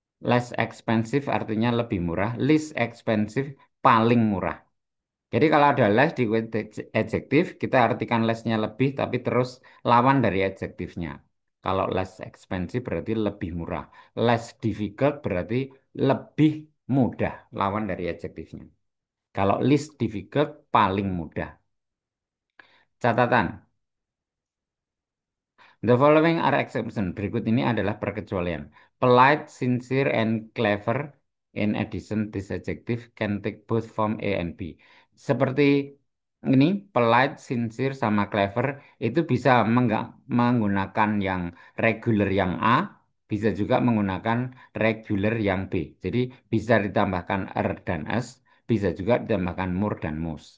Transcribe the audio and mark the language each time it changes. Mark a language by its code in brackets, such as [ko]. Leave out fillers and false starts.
[en] Less expensive [id] artinya lebih murah, [en] least expensive [id] paling murah. Jadi kalau ada less di adjektif, kita artikan lessnya lebih, tapi terus lawan dari adjektifnya. Kalau less expensive berarti lebih murah. [en] Less difficult [id] berarti lebih mudah, lawan dari adjektifnya. Kalau [en] least difficult [id] paling mudah. Catatan, [en] the following are exception. [id] Berikut ini adalah perkecualian. [en] Polite, sincere, and clever. In addition, this adjective can take both form A and B. [id] Seperti ini, polite, sincere, sama clever itu bisa menggunakan yang regular yang A, bisa juga menggunakan regular yang B. Jadi bisa ditambahkan er dan s, bisa juga ditambahkan more dan most.